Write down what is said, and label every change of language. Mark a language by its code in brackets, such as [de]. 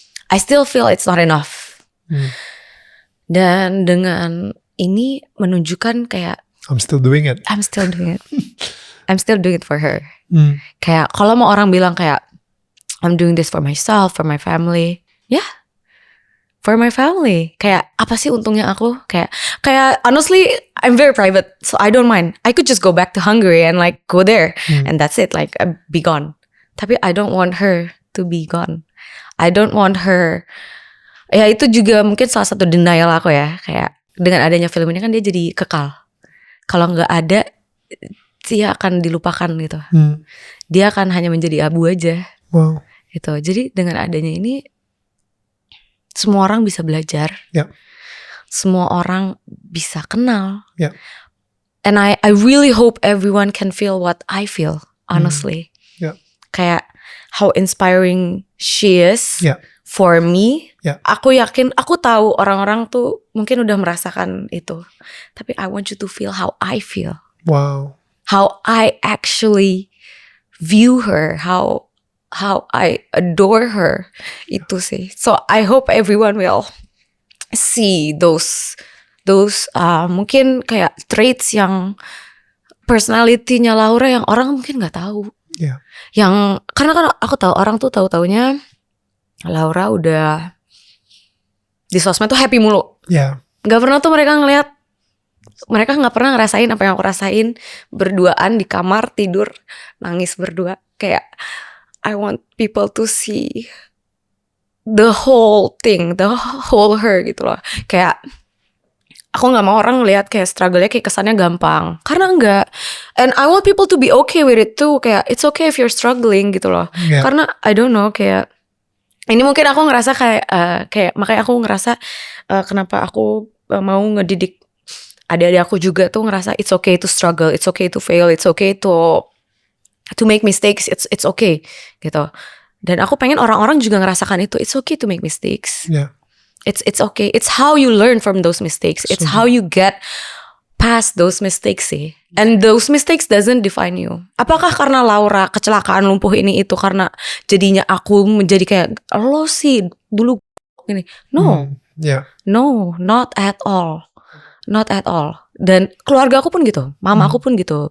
[en] I still feel it's not enough. [id] Dan dengan ini menunjukkan kayak [en] I'm still doing it. I'm still doing it for her. [id] Kayak kalau mau orang bilang kayak [en] I'm doing this for myself, for my family. Yeah, for my family. [id] Kayak apa sih untungnya aku? [en] Kayak honestly, I'm very private, so I don't mind. I could just go back to Hungary and like go there, and that's it. Like be gone. Tapi I don't want her to be gone. I don't want her. [id] Ya itu juga mungkin salah satu denial aku ya. Kayak dengan adanya film ini kan dia jadi kekal. Kalau nggak ada, dia akan dilupakan gitu. Dia akan hanya menjadi abu aja. Wow. Gitu. Jadi dengan adanya ini semua orang bisa belajar. Semua orang bisa kenal. [en] And I really hope everyone can feel what I feel, honestly. Kayak how inspiring she is for me. [id] Aku yakin, aku tahu orang-orang tuh mungkin udah merasakan itu. [en] Tapi I want you to feel how I feel. Wow. How I actually view her, how I adore her. [id] Itu sih. [en] So I hope everyone will see those [id] mungkin kayak traits yang personality-nya Laura yang orang mungkin nggak tahu. Yang karena kan aku tahu orang tuh tahu-taunya Laura udah di sosmed tuh happy mulu. Gak pernah tuh mereka nggak pernah ngerasain apa yang aku rasain, berduaan di kamar tidur nangis berdua. [en] Kayak I want people to see the whole thing, the whole her gitu loh. [id] Kayak aku nggak mau orang lihat kayak struggle-nya kayak kesannya gampang, karena enggak. [en] And I want people to be okay with it too. Kayak it's okay if you're struggling gitu loh. [id] Karena [en] I don't know, [id] kayak ini mungkin aku ngerasa kayak makanya aku ngerasa kenapa aku mau ngedidik adik-adik aku juga tuh ngerasa [en] it's okay to struggle, it's okay [id] to fail, it's okay to make mistakes, it's okay gitu. Dan aku pengen orang-orang juga ngerasakan itu, [en] it's okay to make mistakes. It's okay. It's how you learn from those mistakes. It's how you get past those mistakes sih. And those mistakes doesn't define you. [id] Apakah karena Laura kecelakaan lumpuh ini itu karena jadinya aku menjadi kayak lo sih dulu gini. No. [en] No, not at all. Not at all. [id] Dan keluarga aku pun gitu, mama aku pun gitu.